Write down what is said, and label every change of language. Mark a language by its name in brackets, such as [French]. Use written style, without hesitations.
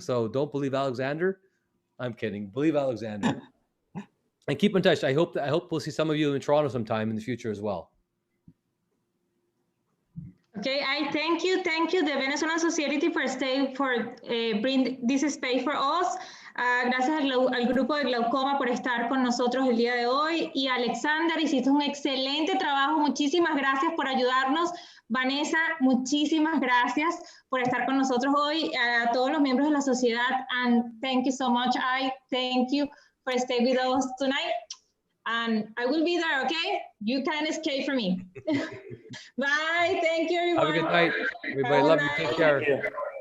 [English] So don't believe Alexander. I'm kidding. Believe Alexander. And keep in touch. I hope we'll see some of you in Toronto sometime in the future as well. Okay, I thank you, the Venezuelan Society for bring this space for us. [Spanish] Gracias al grupo de Glaucoma por estar con nosotros el día de hoy. Y Alexander, hiciste un excelente trabajo. Muchísimas gracias por ayudarnos. Vanessa, muchísimas gracias por estar con nosotros hoy. A todos los miembros de la sociedad, [English] and thank you so much. I thank you for staying with us tonight. And I will be there, okay? You can't escape from me. Bye. Thank you, everyone. Have a good night. Everybody, love you. Take care.